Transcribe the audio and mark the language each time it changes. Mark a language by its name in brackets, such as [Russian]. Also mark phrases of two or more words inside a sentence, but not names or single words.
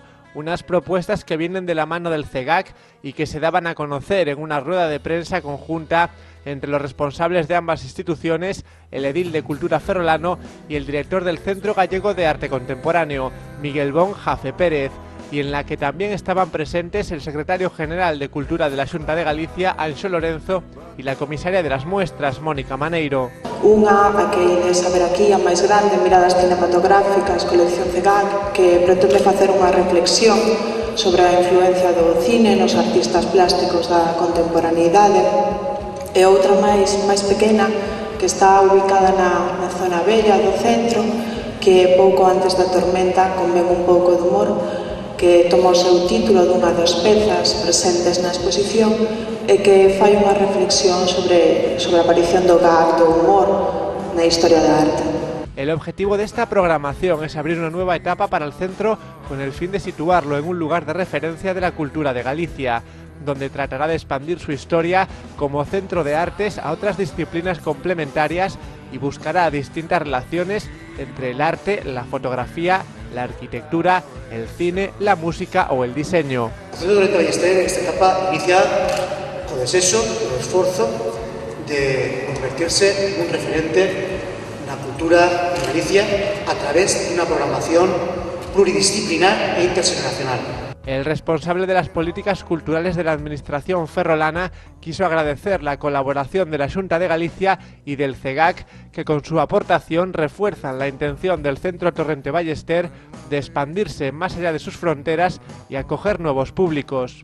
[Spanish] Unas propuestas que vienen de la mano del CEGAC y que se daban a conocer en una rueda de prensa conjunta entre los responsables de ambas instituciones, el edil de Cultura ferrolano y el director del Centro Gallego de Arte Contemporáneo, Miguel Bon Jafe Pérez, y en la que también estaban presentes el secretario general de Cultura de la Xunta de Galicia, Anxo Lorenzo, y la comisaria de las muestras, Mónica Maneiro. [Galician] Unha a que ides a ver aquí, a máis grande, Miradas cinematográficas, colección CEGAC, que pretende facer unha reflexión sobre a influencia do cine nos artistas plásticos da contemporaneidade, e outra máis pequena, que está ubicada na zona bella do centro, que pouco antes da tormenta convén un pouco de humor, que toma o seu título dunha das pezas presentes na exposición e que fai unha reflexión sobre a aparición do gag, do humor na historia da arte. [Spanish] El objetivo de esta programación es abrir una nueva etapa para el centro con el fin de situarlo en un lugar de referencia de la cultura de Galicia, donde tratará de expandir su historia como centro de artes a otras disciplinas complementarias y buscará distintas relaciones entre el arte, la fotografía, la arquitectura, el cine, la música o el diseño. [Galician] O Centro Torrente Ballester, esta etapa inicia co desexo, co esforzo de convertirse en un referente na cultura de Galicia a través de unha programación pluridisciplinar e intergeneracional. [Spanish] El responsable de las políticas culturales de la administración ferrolana quiso agradecer la colaboración de la Xunta de Galicia y del CEGAC, que con su aportación refuerzan la intención del Centro Torrente Ballester de expandirse más allá de sus fronteras y acoger nuevos públicos.